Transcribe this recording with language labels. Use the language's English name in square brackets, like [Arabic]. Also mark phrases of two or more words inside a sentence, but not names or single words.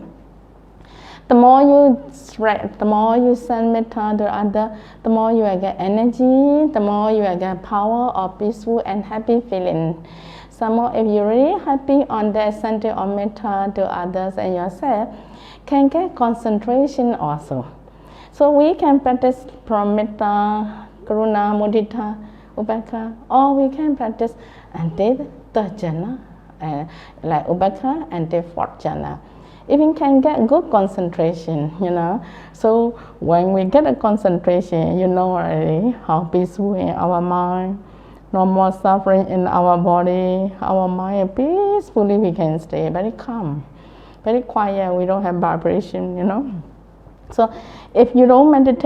[English] The more you send metta to others, the more you will get energy, the more you will get power of peaceful and happy feeling. Some more, if you're really happy on that center of metta to others and yourself, can get concentration also. So we can practice from [Pali] metta, karuna, mudita, upekkha, [English] or we can practice until third jhana, like upekkha until fourth jhana. Even can get good concentration, So when we get a concentration, already how peaceful in our mind, no more suffering in our body, our mind peacefully we can stay, very calm, very quiet, we don't have vibration, So if you don't meditate